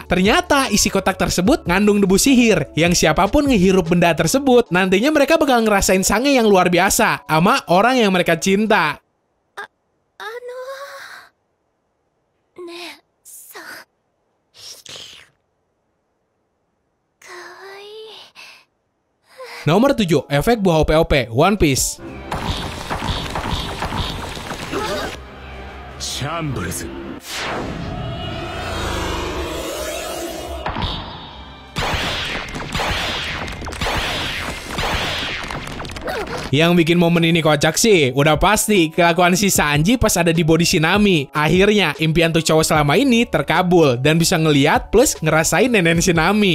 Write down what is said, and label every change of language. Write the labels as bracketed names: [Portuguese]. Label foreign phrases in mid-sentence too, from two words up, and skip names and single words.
[Indonesian] Ternyata isi kotak tersebut ngandung debu sihir yang siapapun ngehirup benda tersebut nantinya mereka bakal ngerasain sange yang luar biasa sama orang yang mereka cinta. Nomor 7, efek buah OP-OP, One Piece. [Japanese] シャンブルズ [Indonesian] Yang bikin momen ini kocak sih, udah pasti kelakuan si Sanji pas ada di body si Nami. Akhirnya, impian tuh cowok selama ini terkabul dan bisa ngeliat plus ngerasain nenek si Nami.